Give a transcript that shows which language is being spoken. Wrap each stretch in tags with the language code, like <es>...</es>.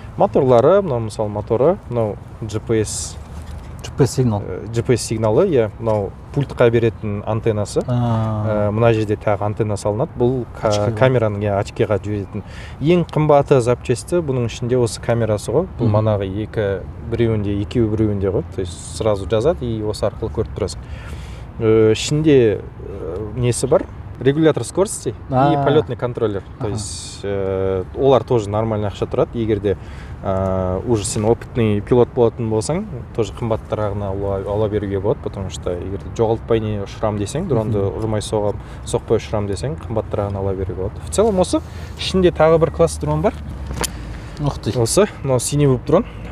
<kk>Моторлары, мынау мысалы моторы, мынау GPS сигналы, иә, мынау пультқа беретін антеннасы. Мына жерде тағы антенна салынады. Бұл камераның очкиға жіберетін. Ең қымбаты запчасті бұның ішінде осы камерасы ғой. Бұл манағы екеуі біреуінде ғой. То есть сразу жазады и осы арқылы көріп тұрасың. Ішінде несі бар?</kk> <ru>Регулятор скорости и полетный контроллер.</ru> <kk>То есть олар тоже нормально ақша тұрады. Егер де уже сен опытный пилот болатын болсаң, тоже қымбаттарағына ала беруге болады, потому что егер жоғалтпай не ұшырам десең, дронды ұрмай соқпай ұшырам десең, қымбаттарағына ала беруге болады. В целом осы ішінде тағы бір класс дрон бар. Осы, мынау синий болып дрон.</kk>